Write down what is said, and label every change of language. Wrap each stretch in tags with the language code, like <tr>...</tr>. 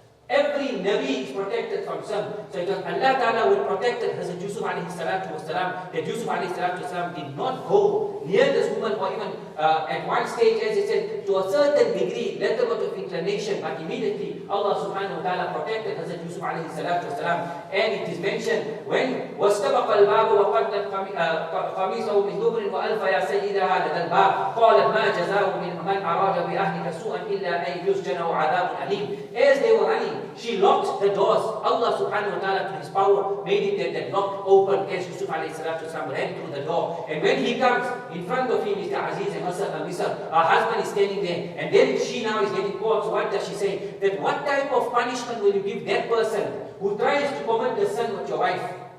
<en>Every Nabi is protected from sin. So it was Allah Ta'ala who protected Hazrat Yūsuf alayhi salatu wasalam, that Yūsuf alayhi salatu wasalam did not go near this woman, or even at one stage, as he said, to a certain degree, little bit of inclination, but immediately Allah subhanahu wa ta'ala protected Hazrat Yūsuf alayhi salatu wasalam. And it is mentioned when</en> <ar>وَاسْتَبَقَ الْبَابُ وَقَدَّتْ قَمِيصَهُ مِنْ دُبُرٍ وَأَلْفَ يَا سَيِّدَهَا لَدَى الْبَابِ قَالَتْ مَا جَزَاءُ مَنْ أَرَادَ بِأَهْلِكَ سُوءًا إِلَّا أَنْ يُسْجَنَ وَعَذَابٌ أَلِيمٌ.</ar> <en>As they were running, she locked the doors. Allah subhanahu wa ta'ala, to his power, made it that lock open as Yūsuf alayhi salatu wasalam ran through the door. And when he comes, in front of him is the Aziz and Misr. Her husband is standing there, and then she now is getting caught. So what does she say? That what type of punishment will you give that person who tries to commit the sin with your wife?</en>